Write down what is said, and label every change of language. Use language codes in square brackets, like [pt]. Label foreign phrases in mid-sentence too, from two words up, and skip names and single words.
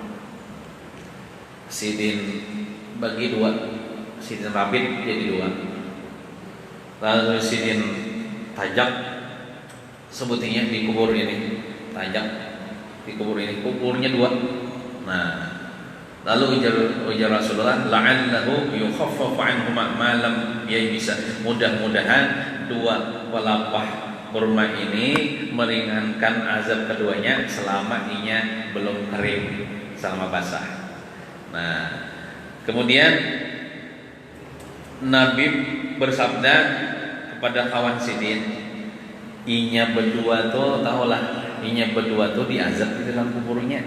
[bjn] Sidin bagi dua, sidin rabit jadi dua. Lalu sidin tajak, sebutnya di kubur ini tajak, di kubur ini kuburnya dua. Nah, lalu ujar Rasulullah, [ar] لعله يخفف عنهما ما لم ييبسا. [bjn] Mudah-mudahan dua pelapah kurma ini meringankan azab keduanya selama inya belum kering, selama basah. Nah, kemudian Nabi bersabda kepada kawan Sidin, inya berdua tuh tahulah, inya berdua tuh diazab di dalam kuburnya.